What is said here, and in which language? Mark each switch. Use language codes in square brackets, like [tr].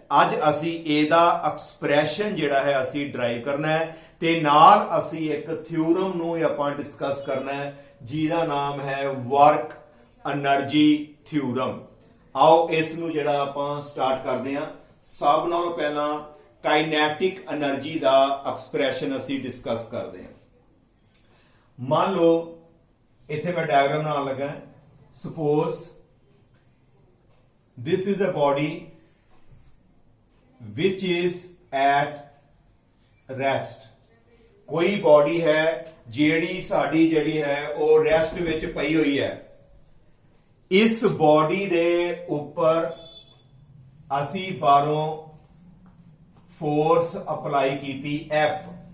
[pa] ਅੱਜ ਅਸੀਂ ਇਹਦਾ ਐਕਸਪ੍ਰੈਸ਼ਨ ਜਿਹੜਾ ਹੈ ਅਸੀਂ ਡਰਾਈਵ ਕਰਨਾ ਹੈ ਤੇ ਨਾਲ ਅਸੀਂ ਇੱਕ ਥਿਊਰਮ ਨੂੰ ਆਪਾਂ ਡਿਸਕਸ ਕਰਨਾ ਹੈ ਜਿਹਦਾ ਨਾਮ ਹੈ ਵਰਕ એનર્ਜੀ ਥਿਊਰਮ। ਆਓ ਇਸ ਨੂੰ ਜਿਹੜਾ ਆਪਾਂ ਸਟਾਰਟ ਕਰਦੇ ਹਾਂ। ਸਭ ਨਾਲੋਂ ਪਹਿਲਾਂ ਕਾਈਨੈਟਿਕ એનર્ਜੀ ਦਾ ਐਕਸਪ੍ਰੈਸ਼ਨ ਅਸੀਂ ਡਿਸਕਸ ਕਰਦੇ ਹਾਂ। ਮੰਨ ਲਓ ਇੱਥੇ ਮੈਂ ਡਾਇਗਰਾਮ ਬਣਾਉਣ ਲੱਗਾ। [en] Suppose this is a body which is at rest। [pa] ਕੋਈ ਬੋਡੀ ਹੈ ਜਿਹੜੀ ਸਾਡੀ ਜਿਹੜੀ ਹੈ ਉਹ ਰੈਸਟ ਵਿੱਚ ਪਈ ਹੋਈ ਹੈ। ਇਸ ਬੋਡੀ ਦੇ ਉੱਪਰ ਅਸੀਂ ਬਾਹਰੋਂ ਫੋਰਸ ਅਪਲਾਈ ਕੀਤੀ F।